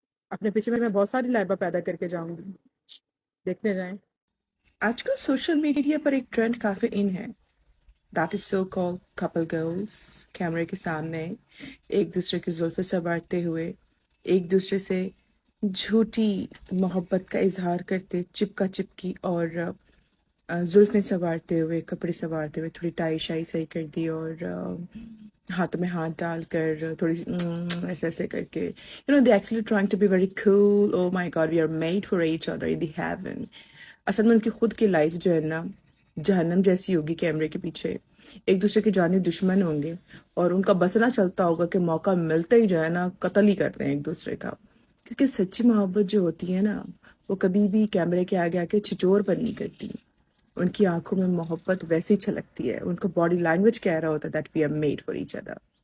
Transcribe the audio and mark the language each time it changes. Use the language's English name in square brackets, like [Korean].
[Urdu] اپنے پیچھے میں بہت ساری لائبہ پیدا کر کے جاؤں گی، دیکھتے جائیں۔ آج کل سوشل میڈیا پر ایک ٹرینڈ کافی ان ہے، [English] that is so call couple girls, [Urdu] کیمرے کے سامنے ایک دوسرے کی زلفیں سنوارتے ہوئے ایک دوسرے سے جھوٹی محبت کا اظہار کرتے، چپکا چپکی اور زلفیں سنوارتے ہوئے، کپڑے سنوارتے ہوئے، تھوڑی ٹائی شائی صحیح کر دی اور ہاتھوں میں ہاتھ ڈال کر تھوڑی ایسے ایسے کر کے [English] they actually trying to be very cool. Oh my God, we are made for each other in the heaven. [Urdu] اصل میں ان کی خود کی لائف جو ہے نا جہنم جیسی ہوگی، کیمرے کے پیچھے ایک دوسرے کے جانی دشمن ہوں گے اور ان کا بسنا چلتا ہوگا کہ موقع ملتے ہی جو ہے نا قتل ہی کرتے ہیں ایک دوسرے کا، کیونکہ سچی محبت جو ہوتی ہے نا وہ کبھی بھی کیمرے کے آگے آ کے چھچور پر نہیں کرتی۔ ان کی آنکھوں میں محبت ویسی چھلکتی ہے، ان کا باڈی لینگویج کہہ رہا ہوتا ہے [English] That we are made for each other.